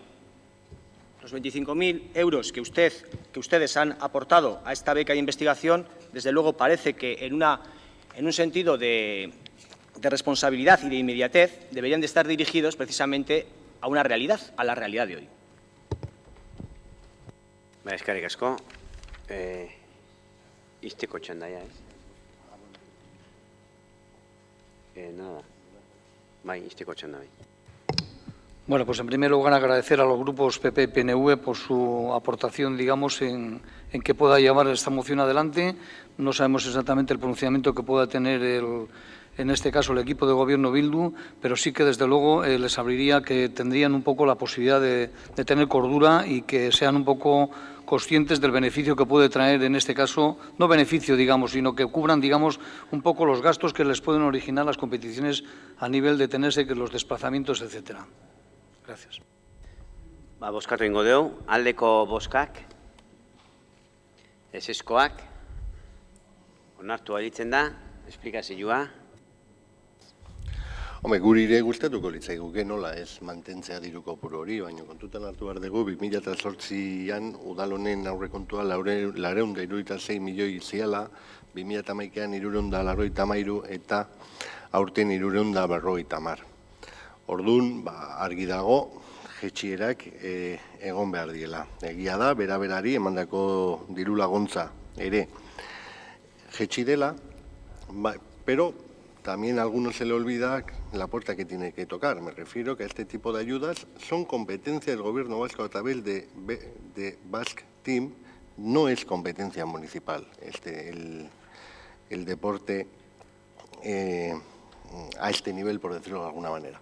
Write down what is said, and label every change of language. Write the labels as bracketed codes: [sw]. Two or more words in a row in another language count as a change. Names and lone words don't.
[es] Los 25.000 euros que ustedes han aportado a esta beca de investigación, desde luego parece que en un sentido de responsabilidad y de inmediatez deberían de estar dirigidos precisamente a una realidad, a la realidad de hoy. [eu] Eskerrik asko. Izteko txandaia, ez? Nada. Bai, izteko txanda, bai. [es] Bueno, pues en primer lugar agradecer a los grupos PP y PNV por su aportación, digamos, en que pueda llevar esta moción adelante. No sabemos exactamente el pronunciamiento que pueda tener en este caso el equipo de Gobierno Bildu, pero sí que desde luego les abriría que tendrían un poco la posibilidad de tener cordura y que sean un poco conscientes del beneficio que puede traer en este caso, no beneficio, digamos, sino que cubran, digamos, un poco los gastos que les pueden originar las competiciones a nivel de tenerse que los desplazamientos, etcétera. Gracias. [eu] Bozkatu ingo dugu, aldeko bozkak, ezezkoak, onartu balitzen da, esplikazioa. Hombre, guri ere gustatuko litzaiguke nola ez mantentzea diru kopuru hori, baina kontutan hartu behar dugu 2008an udal honen aurrekontua 476 milioi ziala, 2011an 393 eta aurten 350. Orduan, argi dago, jetxierak egon behar diela. Egia da, bera-berari emandako diru laguntza ere jetxi dela, [es] pero también a algunos se le olvida la puerta que tiene que tocar. Me refiero que este tipo de ayudas son competencia del Gobierno vasco a través de Basque Team, no es competencia municipal. El deporte a este nivel, por decirlo de alguna manera.